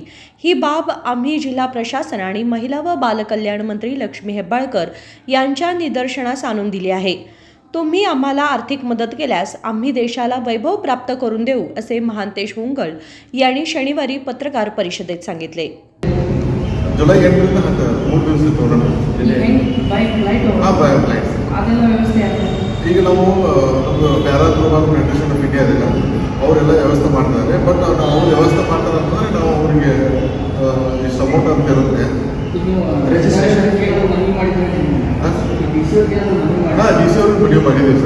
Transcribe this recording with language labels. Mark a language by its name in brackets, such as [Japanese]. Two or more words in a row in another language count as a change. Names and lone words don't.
[Marathi] ही बाब आम्ही जिल्हा प्रशासन आणि महिला व बालकल्याण मंत्री लक्ष्मी हेब्बाळकर यांच्या निदर्शनास आणून दिली आहे. तुम्ही आम्हाला आर्थिक मदत केल्यास आम्ही देशाला वैभव प्राप्त करून देऊ, असे महांतेश होनगल यांनी शनिवारी पत्रकार परिषदेत सांगितले. [Kannada] जुलै 8 3 ದಿವಸ ಈಗ ನಾವು ನಮ್ಮದು ಪ್ಯಾರಾ ಥ್ರೋಬಾಲ್ ಫೆಡರೇಷನ್ ಆಫ್ ಇಂಡಿಯಾ ಇದೆಲ್ಲ ಅವರೆಲ್ಲ ವ್ಯವಸ್ಥೆ ಮಾಡ್ತಾರೆ. ಬಟ್ ನಾವು ವ್ಯವಸ್ಥೆ ಮಾಡ್ತಾರೆ ಅಂತಂದರೆ ನಾವು ಅವರಿಗೆ ಇಷ್ಟು ಅಮೌಂಟ್ ಅಂತ ಇರುತ್ತೆ. DC ಅವ್ರಿಗೆ ವಿಡಿಯೋ ಮಾಡಿದ್ದೀವಿ ಸರ್.